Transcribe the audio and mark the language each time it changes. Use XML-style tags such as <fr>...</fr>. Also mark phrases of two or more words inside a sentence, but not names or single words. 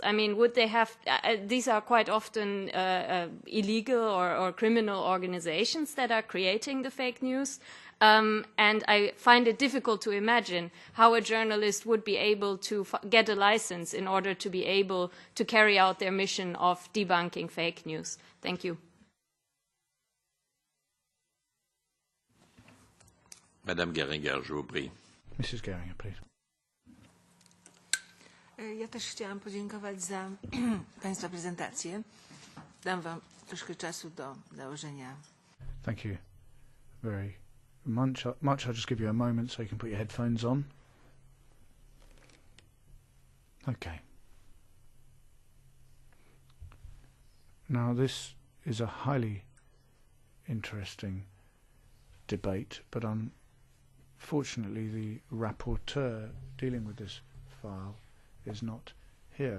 <en>I mean, would they have, these are quite often illegal or criminal organizations that are creating the fake news. And I find it difficult to imagine how a journalist would be able to get a license in order to be able to carry out their mission of debunking fake news. Thank you.</en> <fr>Madame Geringer, je vous prie.</fr> <en>Mrs. Geringer, please.</en> <pl>Ja też chciałam podziękować za Państwa prezentację. Dam Wam troszkę czasu do założenia.</pl> <en>Thank you very much. I'll just give you a moment so you can put your headphones on. Okay. Now this is a highly interesting debate, but unfortunately the rapporteur dealing with this file is not here.</en>